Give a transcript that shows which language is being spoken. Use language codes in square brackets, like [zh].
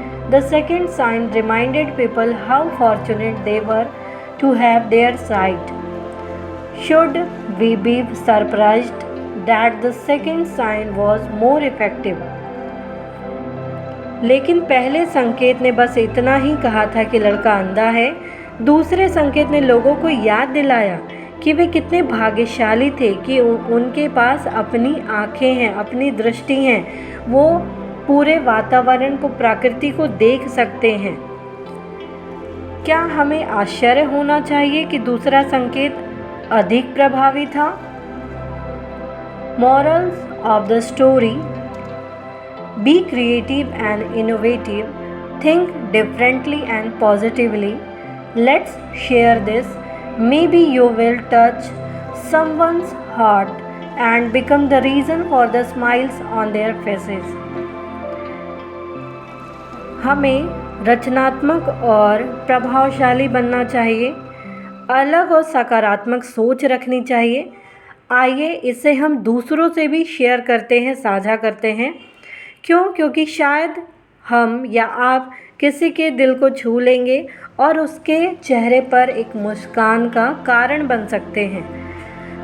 [en] The second sign reminded people how fortunate they were to have their sight. Should we be surprised that the second sign was more effective? [hi] लेकिन पहले संकेत ने बस इतना ही कहा था कि लड़का अंधा है। दूसरे संकेत ने लोगों को याद दिलाया कि वे कितने भाग्यशाली थे कि उनके पास अपनी आँखें हैं, अपनी दृष्टि हैं, वो पूरे वातावरण को, प्रकृति को देख सकते हैं। क्या हमें आश्चर्य होना चाहिए कि दूसरा संकेत अधिक प्रभावी था? [en] Morals of the story: be creative and innovative, think differently and positively. Let's share this. Maybe you will touch someone's heart and become the reason for the smiles on their faces. [hi] हमें रचनात्मक और प्रभावशाली बनना चाहिए, अलग और सकारात्मक सोच रखनी चाहिए। आइए इसे हम दूसरों से भी शेयर करते हैं, साझा करते हैं। क्योंकि शायद हम या आप किसी के दिल को छू लेंगे और उसके चेहरे पर एक मुस्कान का कारण बन सकते हैं।